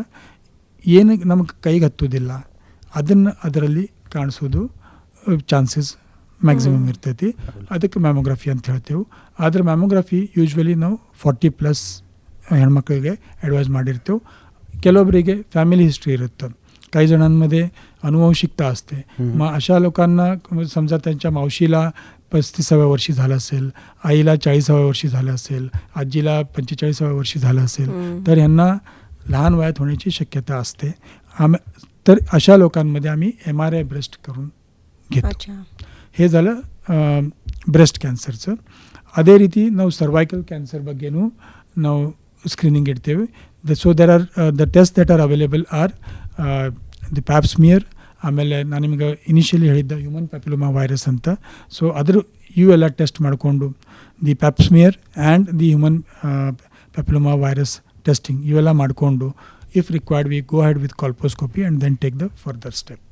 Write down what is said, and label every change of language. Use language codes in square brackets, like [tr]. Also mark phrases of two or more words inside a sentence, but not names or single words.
[kn] ಏನು ನಮಗೆ ಕೈಗೆ ಹತ್ತೋದಿಲ್ಲ ಅದನ್ನು ಅದರಲ್ಲಿ ಕಾಣಿಸೋದು [en] chances maximum [kn] ಇರ್ತೈತಿ. ಅದಕ್ಕೆ ಮ್ಯಾಮೋಗ್ರಫಿ ಅಂತ ಹೇಳ್ತೇವೆ. ಆದರೆ ಮ್ಯಾಮೋಗ್ರಫಿ ಯೂಶ್ವಲಿ ನಾವು 40+ ಹೆಣ್ಮಕ್ಳಿಗೆ ಅಡ್ವೈಸ್ ಮಾಡಿರ್ತೇವೆ. ಕೆಲವೊಬ್ಬರಿಗೆ [en] family history [kn] इरुत्तं, [mr] काही जणांमध्ये अनुवंशिकता असते. मग अशा लोकांना समजा त्यांच्या मावशीला 35व्या वर्षी झालं असेल, आईला 40व्या वर्षी झालं असेल, आजीला 45व्या वर्षी झालं असेल, तर ह्यांना लहान वयात होण्याची शक्यता असते. तर अशा लोकांमध्ये आम्ही MRI ब्रेस्ट करून घेतो. हे झालं [en] breast cancers. [kn] ಅದೇ ರೀತಿ ನಾವು [en] cervical cancer [kn] ಬಗ್ಗೆನೂ ನಾವು ಸ್ಕ್ರೀನಿಂಗ್ ಇಡ್ತೇವೆ. [en] So there are the test that are available are the pap smear, [kn] ಆಮೇಲೆ ನಾನು ನಿಮಗೆ ಇನಿಷಿಯಲಿ ಹೇಳಿದ್ದ [en] human papilloma virus ಅಂತ. [kn] ಸೊ ಅದ್ರ ಇವೆಲ್ಲ ಟೆಸ್ಟ್ ಮಾಡಿಕೊಂಡು [en] the pap smear and the human papilloma virus testing [kn] ಇವೆಲ್ಲ ಮಾಡಿಕೊಂಡು [en] if required we go ahead with colposcopy and then take the further step.